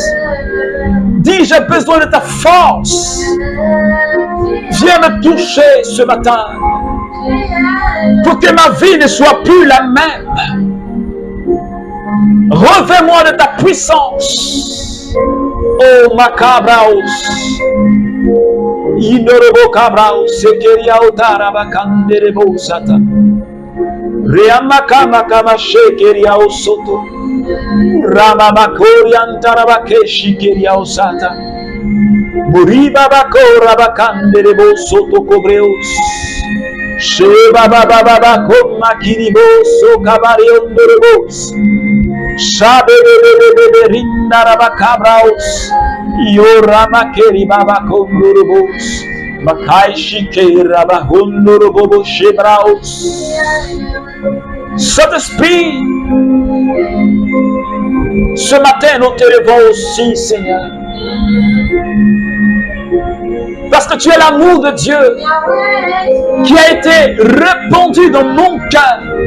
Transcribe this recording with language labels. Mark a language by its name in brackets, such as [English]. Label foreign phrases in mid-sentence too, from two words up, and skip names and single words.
[French] Dis, j'ai besoin de ta force. Viens me toucher ce matin. Pour que ma vie ne soit plus la même. Revêt-moi de ta puissance. Oh Macabraos. Inorobo Kabrao Sekeria Otaraba Kanderebo Sata. Reamakama Kama Shekeria Osoto. Ramabakori Antarabake Keria Osata. Muriba Bakora Bakanderebo Soto Cobreus. Sheba Baba Baba Koma Kiriboso Cabareon Dorebos. Shabe Rindaraba Cabraus. Yorama Keri Baba Kondorobos. Makai Shikera Bahondorobo Shebraus. Saint-Esprit, ce matin nous te levons aussi, Seigneur. Parce que tu es l'amour de Dieu qui a été répandu dans mon cœur.